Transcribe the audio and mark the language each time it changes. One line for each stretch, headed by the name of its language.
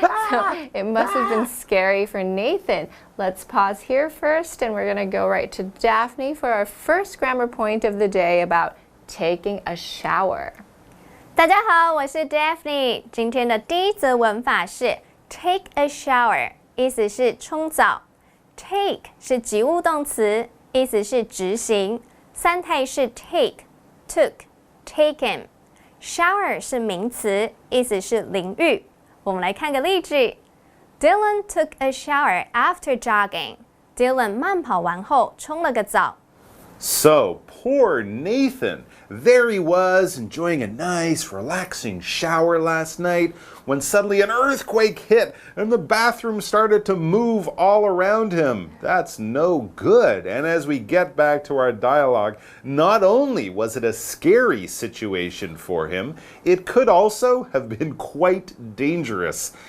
English: So it must have been scary for Nathan. Let's pause here first and we're going to go right to Daphne for our first grammar point of the day about taking a shower.
Chinese: 大家好，我是 Daphne。今天的第一则文法是
English: take a shower，
Chinese: 意思是冲澡。 take 是及物动词，意思是执行。三态是 take、took、taken。shower 是名词，意思是淋浴。我们来看个例句 ：
English: Dylan took a shower after jogging。
Chinese: Dylan 慢跑完后冲了个澡。
English: So, poor Nathan. There he was, enjoying a nice, relaxing shower last night, when suddenly an earthquake hit and the bathroom started to move all around him. That's no good. And as we get back to our dialogue, not only was it a scary situation for him, it could also have been quite dangerous.